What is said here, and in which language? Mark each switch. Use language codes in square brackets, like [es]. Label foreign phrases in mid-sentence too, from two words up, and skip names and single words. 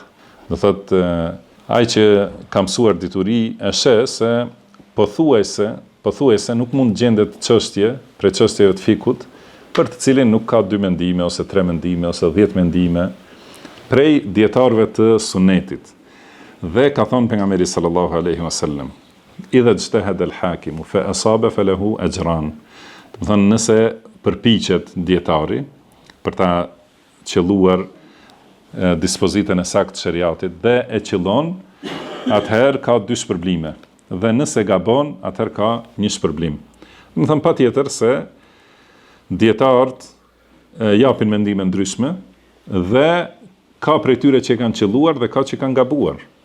[sq] Do thotë, ai që ka mësuar dituri e sheh se pothuajse nuk mund gjendet çështje prej çështjeve të fikut për të cilin nuk ka 2 mendime ose 3 mendime ose 10 mendime prej dietarëve të sunetit. Dhe ka thënë pejgamberi [ar] صلى الله عليه وسلم: "إذا اجتهد الحاكم فأصاب فله أجران." [sq] Do të thonë, nëse përpiqet dietari për ta qelluar dispozitën e saktë të shariatit dhe e qellon, atëherë ka 2 shpërblime. Dhe nëse gabon, atëherë ka 1 shpërblim. Do të thonë patjetër se dietarët japin mendime ndryshme dhe ka prej tyre që kanë qelluar dhe ka që kanë gabuar.